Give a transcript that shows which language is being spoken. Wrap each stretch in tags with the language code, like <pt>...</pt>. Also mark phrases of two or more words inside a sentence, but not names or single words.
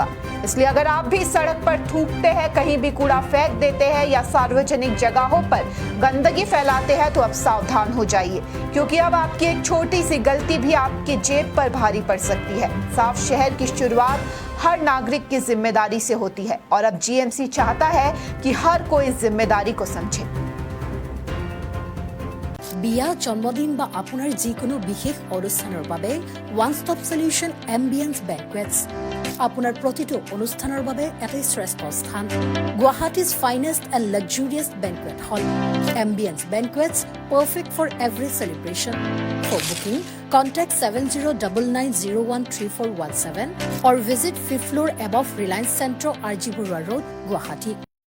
<hi>इसलिए अगर आप भी सड़क पर थूकते हैं, कहीं भी कूड़ा फेंक देते हैं या सार्वजनिक जगहों पर गंदगी फैलाते हैं तो अब सावधान हो जाइए, क्योंकि अब आपकी एक छोटी सी गलती भी आपके जेब पर भारी पड़ सकती है। साफ शहर की शुरुआत हर नागरिक की जिम्मेदारी से होती है और अब जीएमसी चाहता है कि हर कोई जिम्मेदारी को समझे।</hi> <as>বিয়া জন্মদিন বা আপোনাৰ যিকোনো বিশেষ অনুষ্ঠানৰ বাবে</as> <en>one stop solution</en> <as>এম্বিয়েন্স বেংকুৱেটছ আপোনাৰ প্ৰতিটো অনুষ্ঠানৰ বাবে এটাই শ্ৰেষ্ঠ স্থান।</as> <en>Guwahati's finest and luxurious banquet hall Ambience Banquets, perfect for every celebration. for booking contact 7099013417 or visit 5th floor above Reliance Centro, RG Burwa Road, Guwahati.</en>